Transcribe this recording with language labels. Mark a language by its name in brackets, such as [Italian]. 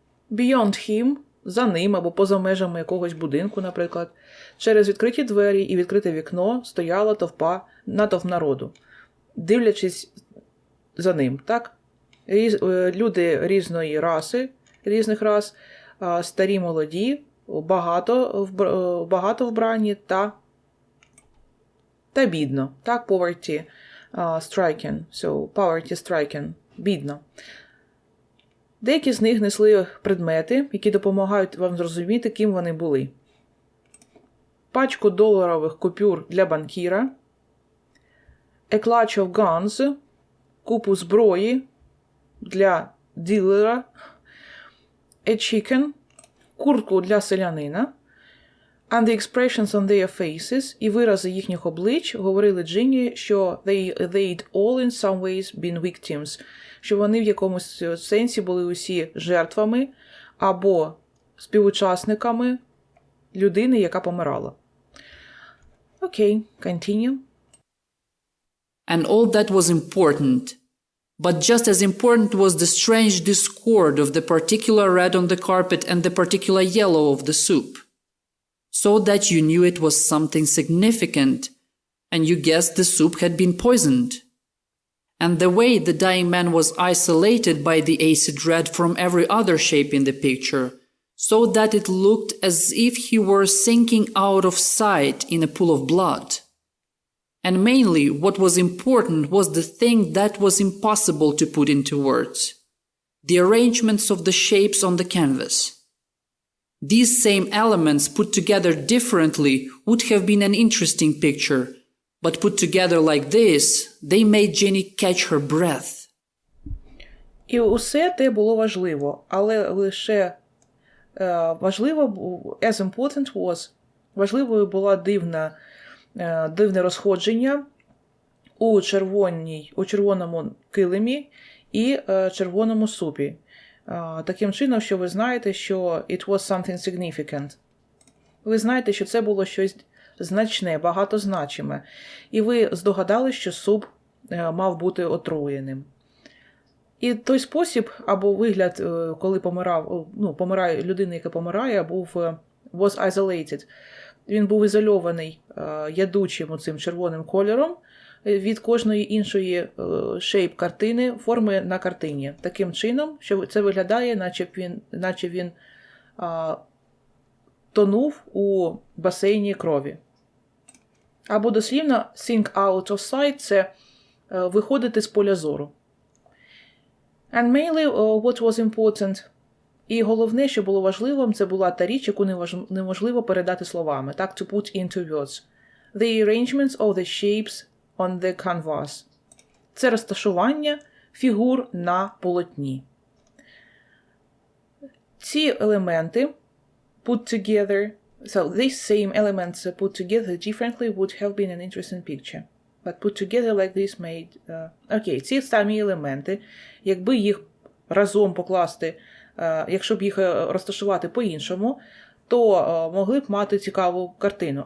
[English] Beyond him, [Ukrainian] за ним або поза межами якогось будинку, наприклад, через відкриті двері і відкрите вікно стояла натовп народу, дивлячись за ним, так? Люди різної раси, різних рас, старі, молоді, багато вбрані та бідно. [English] Так, poverty stricken. So, poverty stricken. [Ukrainian] Бідно. Деякі з них несли предмети, які допомагають вам зрозуміти, ким вони були. Пачку доларових купюр для банкіра, [English] a clutch of guns, [Ukrainian] купу зброї для дилера, [English] a chicken, [Ukrainian] куртку для селянина, [English] and the expressions on their faces, [Ukrainian] і вирази їхніх облич говорили Джині, що [English] they'd all in some ways been victims, [Ukrainian] що вони в якомусь сенсі були усі жертвами або співучасниками людини, яка помирала. Окей, [English] continue. And all that was important. But just as important was the strange discord of the particular red on the carpet and the particular yellow of the soup. So that you knew it was something significant, and you guessed the soup had been poisoned. And the way the dying man was isolated by the acid red from every other shape in the picture, so that it looked as if he were sinking out of sight in a pool of blood. And mainly, what was important was the thing that was impossible to put into words. The arrangements of the shapes on the canvas. These same elements put together differently would have been an interesting picture, but put together like this, they made Jenny catch her breath. [Ukrainian] І усе те було важливо, але лише [English] as important was, [Ukrainian] важливою була дивне розходження у червоному килимі і червоному супі. Таким чином, що ви знаєте, що [English] it was something significant. [Ukrainian] Ви знаєте, що це було щось значне, багатозначиме. І ви здогадали, що суп мав бути отруєним. І той спосіб, або вигляд, коли помирає людина, яка помирає, [English] was isolated. [Ukrainian] Він був ізольований ядучим оцим червоним кольором від кожної іншої шейп-картини, форми на картині. Таким чином, що це виглядає, наче він тонув у басейні крові. Або дослівно [English] sink out of sight [Ukrainian] – це виходити з поля зору. [English] And mainly what was important. [Ukrainian] І головне, що було важливим, це була та річ, яку неможливо передати словами. Так, [English] to put into words. The arrangements of the shapes on the canvas. [Ukrainian] Це розташування фігур на полотні. Ці елементи [English] put together, so these same elements put together differently would have been an interesting picture. But put together like this made... [Ukrainian] Окей, ці самі елементи, якби їх разом покласти, якщо б їх розташувати по-іншому, то могли б мати цікаву картину.